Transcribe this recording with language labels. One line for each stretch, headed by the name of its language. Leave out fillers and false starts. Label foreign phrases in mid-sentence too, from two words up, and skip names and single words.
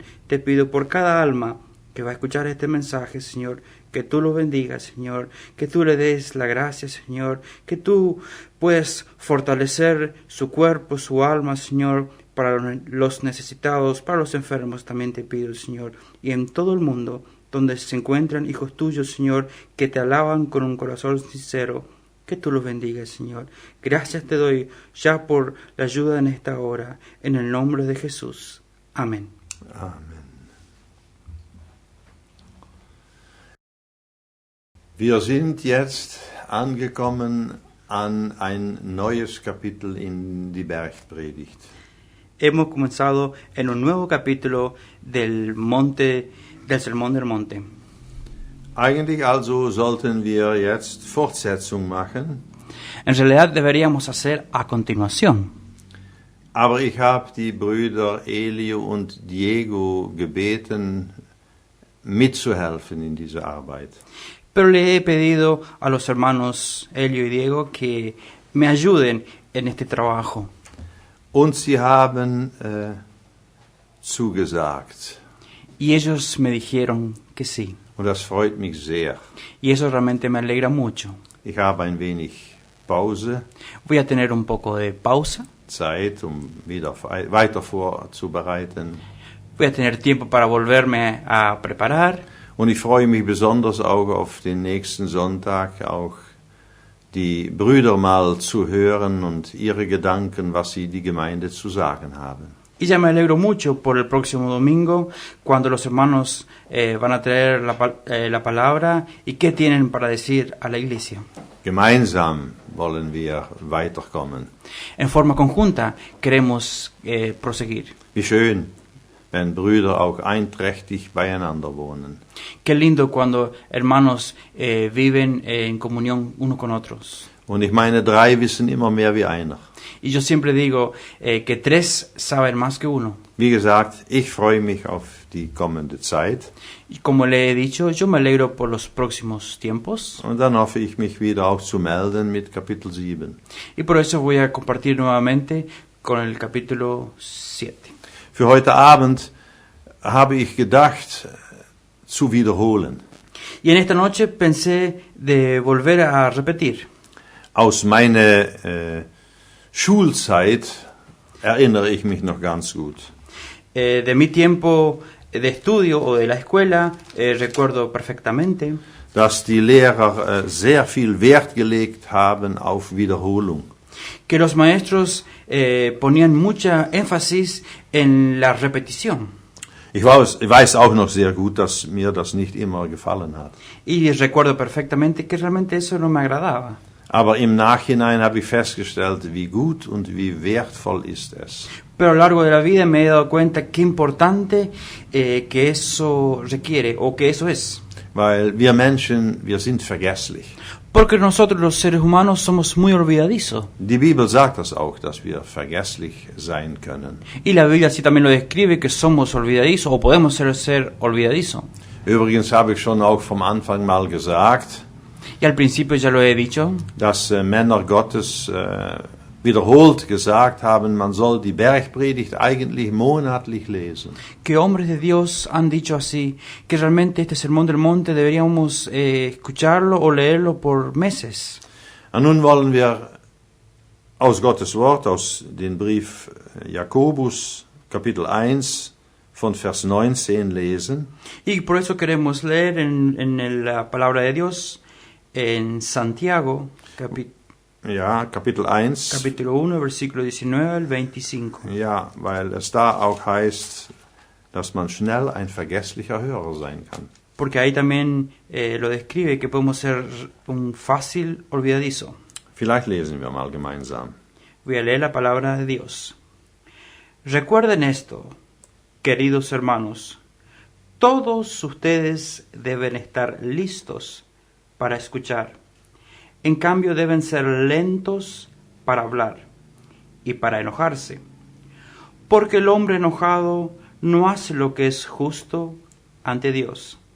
Spanish: Te pido por cada alma que va a escuchar este mensaje, Señor, que tú lo bendigas, Señor, que tú le des la gracia, Señor, que tú puedas fortalecer su cuerpo, su alma, Señor, para los necesitados, para los enfermos también te pido, Señor, y en todo el mundo donde se encuentran hijos tuyos, Señor, que te alaban con un corazón sincero, que tú los bendigas, Señor. Gracias te doy ya por la ayuda en esta hora, en el nombre de Jesús. Amén. Amen.
German: Wir sind jetzt angekommen an ein neues Kapitel in die Bergpredigt.
Spanish: Hemos comenzado en un nuevo capítulo del Sermón del Monte.
German: Eigentlich also sollten wir jetzt Fortsetzung machen,
Spanish: En realidad deberíamos hacer a continuación.
German: aber ich habe die Brüder Elio und Diego gebeten, mitzuhelfen in dieser Arbeit.
Spanish: Pero le he pedido a los hermanos Elio y Diego que me ayuden en este trabajo.
German: Und sie haben zugesagt.
Spanish: Y ellos me dijeron que sí.
German: Und das freut mich sehr.
Spanish: Y eso realmente me alegra mucho.
German: Ich habe ein wenig Pause,
Spanish: Voy a tener un poco de pausa.
German: Zeit, wieder weiter vorzubereiten.
Spanish: Voy a tener tiempo para volverme a preparar.
German: Und ich freue mich besonders auch auf den nächsten Sonntag, auch die Brüder mal zu hören und ihre Gedanken, was sie die Gemeinde zu sagen haben.
Spanish: Y ya me alegro mucho por el próximo domingo, cuando los hermanos van a traer la palabra y qué tienen para decir a la iglesia.
German: Gemeinsam wollen wir weiterkommen.
Spanish: En forma conjunta queremos proseguir.
German: Wie schön, wenn Brüder auch einträchtig beieinander wohnen.
Spanish: Qué lindo cuando hermanos viven en comunión uno con otros.
German: Und ich meine, 3 wissen immer mehr wie einer.
Spanish: Y yo siempre digo que 3 saben más que uno.
German: Wie gesagt, ich freue mich auf die kommende Zeit.
Spanish: Y como le he dicho, yo me alegro por los próximos tiempos.
German: Und dann hoffe ich, mich wieder auch zu melden mit Kapitel 7.
Spanish: Y por eso voy a compartir nuevamente con el capítulo 7.
German: Für heute Abend habe ich gedacht, zu wiederholen.
Spanish: Y en esta noche pensé de volver a repetir.
German: Aus meiner Schulzeit erinnere ich mich noch ganz gut.
Spanish: De mi tiempo de estudio o de la escuela recuerdo perfectamente
German: Dass die Lehrer sehr viel Wert gelegt haben auf Wiederholung.
Spanish: que los maestros ponían mucha énfasis en la repetición.
German: Ich weiß auch noch sehr gut, dass mir das nicht immer gefallen hat.
Spanish: Y recuerdo perfectamente que realmente eso no me agradaba.
German: Aber im Nachhinein habe ich festgestellt, wie gut und wie wertvoll ist es.
Spanish: Pero a lo largo de la vida me he dado cuenta qué importante que eso requiere o que eso es.
German: Weil wir Menschen, wir sind vergesslich.
Spanish: Porque nosotros los seres humanos somos muy olvidadizos.
German: Die Bibel sagt das auch, dass wir vergesslich sein können.
Spanish: Y la Biblia sí también lo describe, que somos olvidadizos o podemos ser olvidadizos.
German: Übrigens habe ich schon auch vom Anfang mal gesagt,
Spanish: Y al principio ya lo he dicho,
German: dass Männer Gottes wiederholt gesagt haben, man soll die Bergpredigt eigentlich monatlich lesen.
Spanish: que hombres de Dios han dicho así, que realmente este Sermón del Monte deberíamos escucharlo o leerlo por meses.
German: Und nun wollen wir aus Gottes Wort, aus dem Brief Jakobus, Kapitel 1, von Vers 19 lesen.
Spanish: Y por eso queremos leer en la palabra de Dios, en Santiago,
German: Ja, Kapitel 1.
Spanish: capítulo 1, versículo 19 al 25.
German: Ja, weil es da auch heißt, dass man schnell ein vergesslicher Hörer sein kann.
Spanish: Porque ahí también lo describe que podemos ser un fácil olvidadizo.
German: Vielleicht lesen wir mal gemeinsam.
Spanish: Voy a leer la palabra de Dios. Recuerden esto, queridos hermanos, todos ustedes deben estar listos para escuchar. En cambio deben ser lentos para hablar y para enojarse, porque el hombre enojado no hace lo que es justo ante Dios.